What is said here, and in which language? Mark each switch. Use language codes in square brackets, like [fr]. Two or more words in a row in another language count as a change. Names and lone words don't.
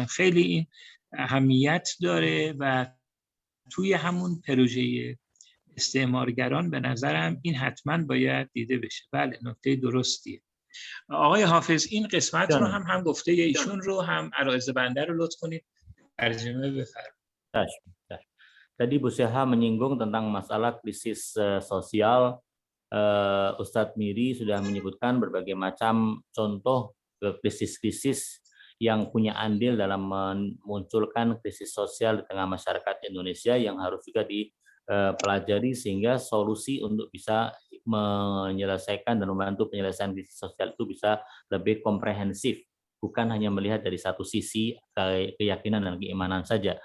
[fa] خیلی این اهمیت داره و توی همون پروژه استعمارگران به نظرم این حتما باید دیده بشه. بله نکته درستیه. آقای حافظ این قسمت رو هم گفته ایشون رو هم عرایض بنده رو لطف کنید ترجمه بفرمایید. [id] Tadi Bu Seha menyinggung tentang masalah krisis sosial. Ustadz Miri sudah menyebutkan berbagai macam contoh krisis-krisis yang punya andil dalam memunculkan krisis sosial di tengah masyarakat Indonesia yang harus juga dipelajari sehingga solusi untuk bisa menyelesaikan dan membantu penyelesaian krisis sosial itu bisa lebih komprehensif, bukan hanya melihat dari satu sisi keyakinan dan keimanan saja.